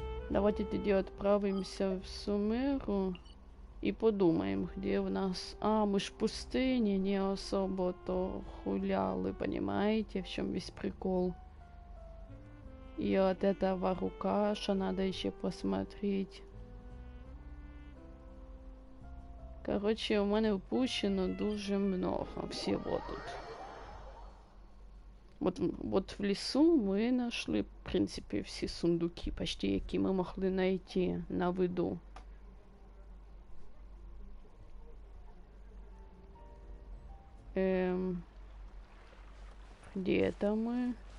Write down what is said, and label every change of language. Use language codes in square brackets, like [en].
[ru] Давайте тоді отправимся в Сумеру и подумаем, где у нас... мы ж в пустыне не особо-то хуляли, понимаете, в чем весь прикол. И от этого рукаша надо еще посмотреть. [uk] Короче, у мене впущено дуже много всего тут. [ru] Вот в лесу мы нашли, в принципе, все сундуки, почти які мы могли найти на виду. Где это мы?